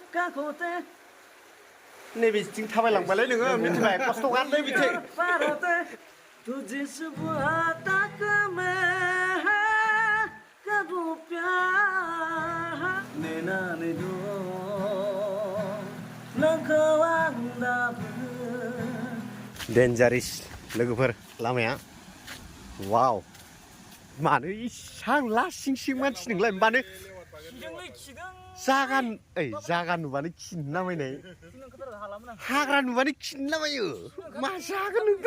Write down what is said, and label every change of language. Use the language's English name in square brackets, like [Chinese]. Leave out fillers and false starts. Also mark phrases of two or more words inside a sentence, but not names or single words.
[Bodo] नैबेथिं थाबायलांबालाय नोङो मिथिबाय खस्थ' गारलै बिथिं [Hindi] तुझे सुबह तक मैं करूं प्यार नैना ने दो [Bodo] डेन्जारेस लोगोफोर लामाया वाव मानो इसां लासिं सिं मानसि नोंलाय मानो जागा नुबानो खिनो नामायनाय हाग्रा नुबानो खिनो नामायो मा जागोन